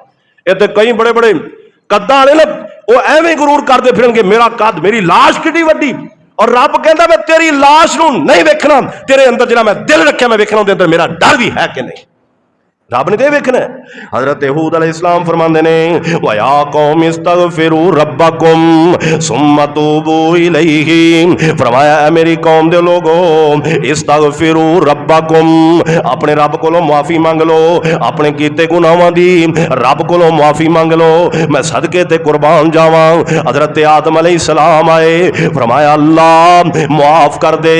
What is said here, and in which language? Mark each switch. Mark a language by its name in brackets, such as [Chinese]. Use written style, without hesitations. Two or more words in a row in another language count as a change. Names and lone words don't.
[Punjabi] ایہہ تے کئی بڑے بڑے قداں والے نا او ایویں غرور کرتے پھرنگے، میرا قد، میری لاش کتنی وڈی، اور رب کہتا میں تیری لاش نوں نہیں ویکھنا، تیرے اندر جہڑا میں دل رکھیا میں ویکھنا، اوہدے اندر میرا ڈر بھی ہے کہ نہیں. رب نے تو ویکھنا. حضرت ہود علیہ السلام فرماندے نے [Arabic] ويا قوم استغفروا ربكم ثم توبوا إليه, [Punjabi] فرمایا اے میری قوم دے لوگو [Arabic] استغفروا ربكم, [Punjabi] اپنے رب کولوں معافی منگ لو، اپنے کیتے گناہاں دی رب کولوں معافی منگ لو، میں صدقے تے قربان جاواں. حضرت آدم علیہ السلام آئے، فرمایا اللہ معاف کر دے.